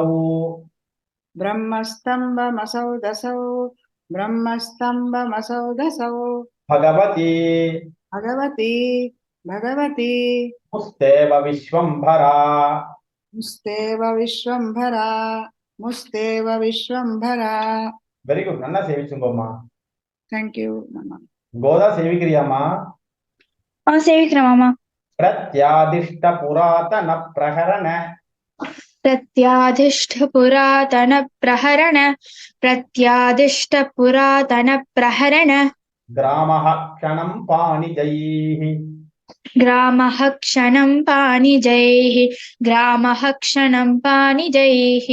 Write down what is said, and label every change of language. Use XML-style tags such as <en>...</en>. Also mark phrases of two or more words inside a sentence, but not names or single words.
<sa>ब्रह्मस्तम्भमसौ दसौ ब्रह्मस्तम्भमसौ दसौ भगवती भगवती भगवती मुस्तेव विश्वम्भरा मुस्तेव विश्वम्भरा मुस्तेव विश्वम्भरा</sa> <en>very good</en> <ta>நல்லா சேவிச்சுங்கோம்மா</ta> <en>thank you मामा</en> <ta>கோதா சேவிக்கிறியாமா சேவிக்கிறேன் மாமா</ta> <sa>प्रत्यादिष्ट पुरातन प्रकरण प्रत्यादिष्ट पुरातन प्रहरण प्रत्यादिष्ट पुरातन प्रहरण ग्रामः क्षणं पाणिजैः ग्रामः क्षणं पाणिजैः ग्रामः क्षणं पाणिजैः</sa>